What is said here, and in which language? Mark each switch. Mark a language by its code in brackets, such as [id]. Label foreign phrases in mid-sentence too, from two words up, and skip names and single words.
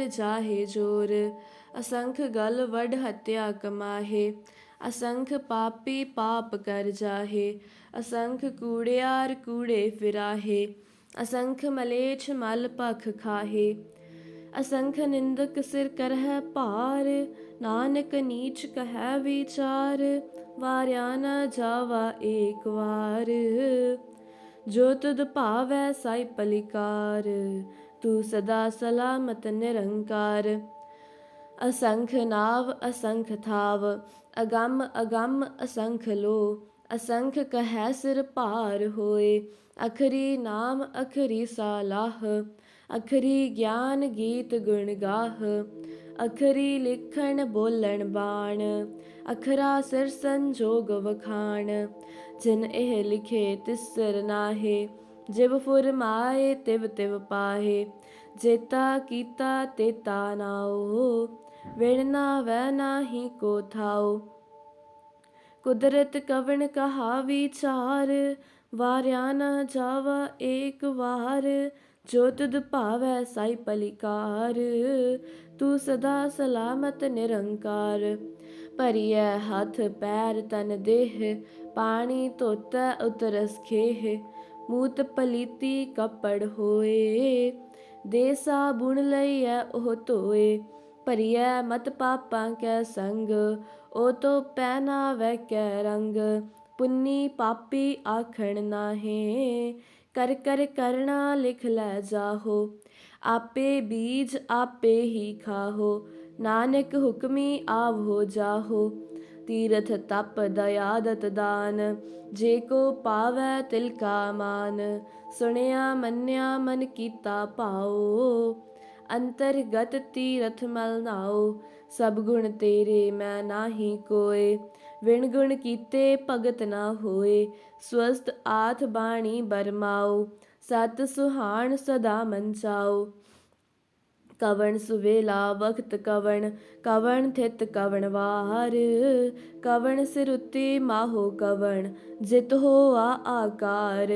[pa] ਜਾਹੇ ਜੋਰ, ਅਸੰਖ ਗਲ ਵਡ ਹਤਿਆ ਕਮਾਹੇ, ਅਸੰਖ ਪਾਪੀ ਪਾਪ ਕਰ ਜਾਹੇ, ਅਸੰਖ ਕੂੜਿਆਰ ਕੂੜੇ ਫਿਰਾਹੇ, ਅਸੰਖ ਮਲੇਛ ਮਲ ਪਖ ਖਾਹੇ, ਅਸੰਖ ਨਿੰਦਕ ਸਿਰ ਕਰਹਿ ਭਾਰ, ਨਾਨਕ ਨੀਚ ਕਹੈ ਵਿਚਾਰ, ਵਾਰਿਆ ਨ ਜਾਵਾ ਏਕ ਵਾਰ। ਜੋ ਤੁਧ ਭਾਵੈ ਸਾਈ ਪਲਿਕਾਰ, ਤੂੰ ਸਦਾ ਸਲਾਮਤ ਨਿਰੰਕਾਰ। ਅਸੰਖ ਨਾਵ ਅਸੰਖ ਥਾਵ, ਅਗੰਮ ਅਗੰਮ ਅਸੰਖ ਲੋ। ਅਸੰਖ ਕਹੈ ਸਿਰ ਭਾਰ ਹੋਏ, ਅਖਰੀ ਨਾਮ ਅਖਰੀ ਸਾਲਾਹ। ਅਖਰੀ ਗਿਆਨ ਗੀਤ ਗੁਣ ਗਾਹ, ਅਖਰੀ ਲਿਖਣ ਬੋਲਣ ਬਾਣ। ਅਖਰਾ ਸਿਰ ਸੰਜੋਗ ਵਖਾਣ, ਜਿਨ ਏਹ ਲਿਖੇ ਤਿਸ ਸਿਰ ਨਾਹੇ। ਜਿਵ ਫੁਰਮਾਏ ਤਿਵ ਤਿਵ ਪਾਹੇ, ਜੇਤਾ ਕੀਤਾ ਤੇਤਾ ਨਾਓ। ਵਿਣ ਨਾ ਵੈ ਨਾਹੀ ਕੋ ਥਾਓ, ਕੁਦਰਤ ਕਵਣ ਕਹਾ ਵਿਚਾਰ। ਵਾਰਿਆ ਨ ਜਾਵਾ ਏਕ ਵਾਰ, ਜੋ ਤੁਧ ਭਾਵੈ ਸਾਈ ਪਲਿਕਾਰ। ਤੂ ਸਦਾ ਸਲਾਮਤ ਨਿਰੰਕਾਰ। ਭਰੀਐ ਹਥ ਪੈਰ ਤਨ ਦੇਹ, ਪਾਣੀ ਧੋਤੈ ਉਤਰਸ ਖੇਹ। ਮੂਤ ਪਲੀਤੀ ਕਪੜ ਹੋਏ, ਦੇ ਸਾਬੁਣ ਲਈਐ ਓਹ ਧੋਏ। ਭਰੀਐ ਮਤ ਪਾਪਾਂ ਕੈ ਸੰਗ, ਉਹ ਤੋ ਪਹਿਨਾਵੈ ਕੈ ਰੰਗ। ਪੁੰਨੀ ਪਾਪੀ ਆਖਣ ਨਾਹੀਂ, ਕਰ ਕਰ ਕਰਣਾ ਲਿਖ ਲੈ ਜਾਹੋ। ਆਪੇ ਬੀਜ ਆਪੇ ਹੀ ਖਾਹੋ, ਨਾਨਕ ਹੁਕਮੀ ਆਵੋ ਜਾਹੋ। ਤੀਰਥ ਤਪ ਦਇਆ ਦਤ ਦਾਨ, ਜੇ ਕੋ ਪਾਵੈ ਤਿਲ ਕਾ ਮਾਨ। ਸੁਣਿਆ ਮੰਨਿਆ ਮਨ ਕੀਤਾ ਭਾਉ, ਅੰਤਰਗਤ ਤੀਰਥ ਮਲ ਨਾਓ। ਸਭ ਗੁਣ ਤੇਰੇ ਮੈਂ ਨਾਹੀ ਕੋਇ, ਵਿਣ ਗੁਣ ਕੀਤੇ ਭਗਤ ਨਾ ਹੋਏ। ਸੁਅਸਤ ਆਥ ਬਾਣੀ ਬਰਮਾਓ, ਸਤ ਸੁਹਾਨ ਸਦਾ ਮਨ ਚਾਓ। ਕਵਣ ਸੁਵੇਲਾ ਵਖਤ ਕਵਣ, ਕਵਣ ਥਿਤ ਕਵਣ ਵਾਰ। ਕਵਣ ਸਿਰ ਉੱਤੇ ਮਾਹੋ ਕਵਣ, ਜਿਤ ਹੋਆ ਆਕਾਰ।